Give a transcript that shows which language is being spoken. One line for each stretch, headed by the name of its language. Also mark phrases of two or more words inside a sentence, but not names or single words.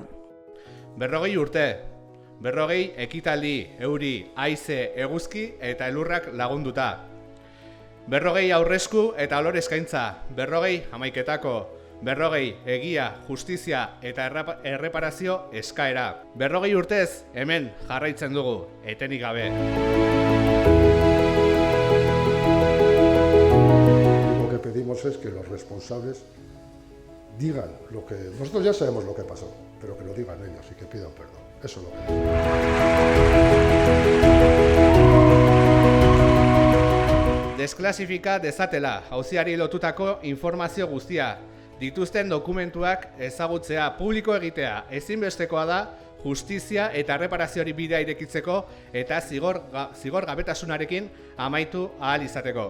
Basque: 40 urte, 40 ekitaldi, euri, haize, eguzki eta elurrak lagunduta. 40 aurresku eta alor eskaintza, 40 hamaiketako, 40 egia, justizia eta erreparazio eskaera. 40 urtez hemen jarraitzen dugu, etenik gabe.
Spanish: Lo que pedimos es que los responsables digan lo que... Nosotros ya sabemos lo que pasó, pero que lo digan ellos y que pidan perdón. Eso es lo que pedimos.
Basque: Desklasifika dezatela, auziari lotutako informazio guztia. Dituzten dokumentuak ezagutzea, publiko egitea, ezinbestekoa da justizia eta erreparazioari bidea irekitzeko eta zigor gabetasunarekin amaitu ahal izateko.